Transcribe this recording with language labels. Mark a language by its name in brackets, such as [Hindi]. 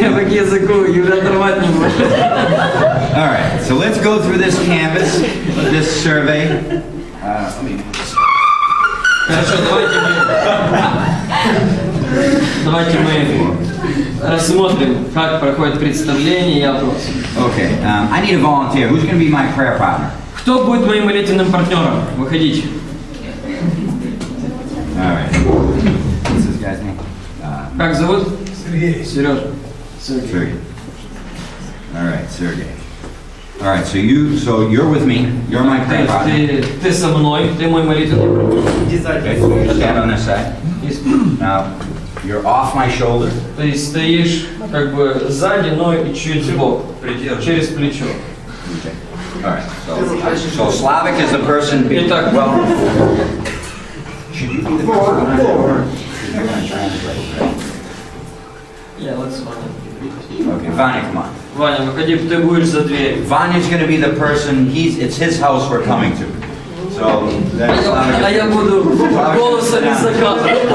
[Russian] Я по языку и уже оторвать не могу. [English] All right. So let's go through this canvas, this survey. Let me. [Russian] Хорошо, давайте мы рассмотрим, как проходит представление и опрос. [English] Okay. I need a volunteer. Who's going to be my prayer partner? [Russian] Кто будет моим молитвенным партнером? Выходите. [English] All right. What's this guy's name? [Russian] Как зовут? Сергей. Сережа. [English] Sergey. All right, Sergey. All right, so you're with me. You're my prayer partner. [Russian] Ты со мной, ты мой молитвенный друг. [English] Okay, so you stand on this side. Now, you're off my shoulder. [Russian] Ты стоишь как бы сзади, но и чуть сбоку, через плечо. [English] Okay. All right. So Slavic is the person. [Russian] Итак, [English] Should you be the person or should you translate? yeah, let's Okay, Vanya, come on. [Russian] Ваня, выходи, ты будешь за дверью. [English] Vanya's going to be the person. It's his house we're coming to. So then Slavic. [Russian] А я буду голосом из-за кадра.